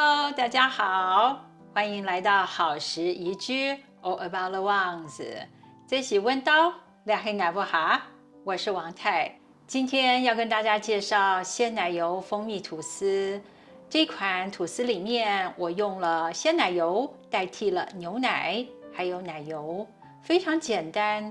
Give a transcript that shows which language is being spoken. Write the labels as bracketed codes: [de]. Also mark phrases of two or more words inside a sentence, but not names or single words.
[zh] 大家好，歡迎來到好食宜居 All About the Ones。這是溫刀兩黑奶不哈，我是王太。今天要跟大家介紹鮮奶油蜂蜜吐司。這款吐司裡面，我用了鮮奶油代替了牛奶，還有奶油，非常簡單。